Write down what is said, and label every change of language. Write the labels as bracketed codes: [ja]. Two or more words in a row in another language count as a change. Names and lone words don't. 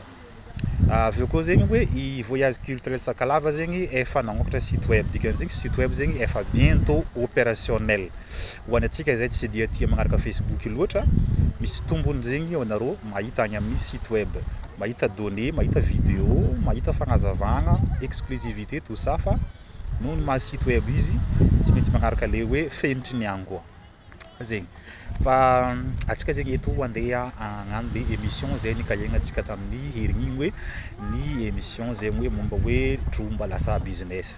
[mg] Avy eo koa zegny hoe i [fr] voyage culturel [mg] Sakalava zegny efa namokatra [fr] site web [mg] dikan'izegny [fr] site web [mg] zegny efa [fr] bientôt opérationnel. [mg] Ho an'ny antsika zay tsy de tia magnaraka Facebook loatra, misy tombony zegny anarô mahita agny amin'ny [fr] site web, [mg] mahita données, mahita vidéo, mahita fagnazavagna, [fr] exclusivité tout ça [mg] fa noho ny maha site web izy tsy maintsy magnaraka le hoe fenitry niagny koa. Zegny. Fa antsika zegny eto andeha hagnano le émission zay nikahiegnantsika tamin'ny herigny igny hoe ny émission zegny hoe momba hoe tromba lasa business.